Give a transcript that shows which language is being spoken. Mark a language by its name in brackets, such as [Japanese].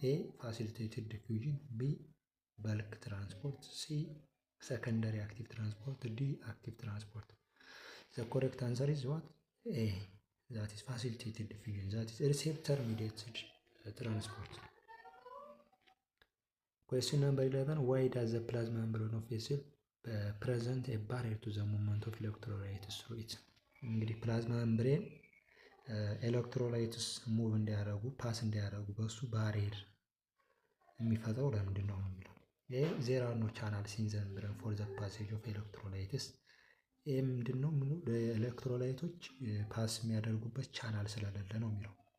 [English] ኤ ፋሲሊቴትድ ዲፊውዥን፣ ቢ በልክ ትራንስፖርት፣ ሲ ሰከንደሪ አክቲቭ ትራንስፖርት፣ ዲ አክቲቭ ትራንስፖርት። ዘ ኮሬክት አንሰር ኢዝ ዋት? ኤ ዛት ኢዝ ፋሲሊቴትድ ዲፊውዥን፣ ዛት ኢዝ ሪሴፕተር ሚዲየትድ ትራንስፖርት። Question number 11. Why does the plasma membrane of a cell present a barrier to the movement of electrolytes through it? [Amharic] እንግዲህ ፕላዝማ ሜምብሬን ኤሌክትሮላይትስ ሙቭ እንዲያደርጉ ፓስ እንዲያደርጉ በሱ ባሪየር የሚፈጥረው ለምንድን ነው የሚለው። ይሄ [English] ዜር አር ኖ ቻናልስ ኢን ዘ ሜምብሬን ፎር ዘ ፓሴጅ ኦፍ ኤሌክትሮላይትስ። [Amharic] ይሄ ምንድን ነው ምኑ ኤሌክትሮላይቶች ፓስ የሚያደርጉበት ቻናል ስለሌለ ነው የሚለው።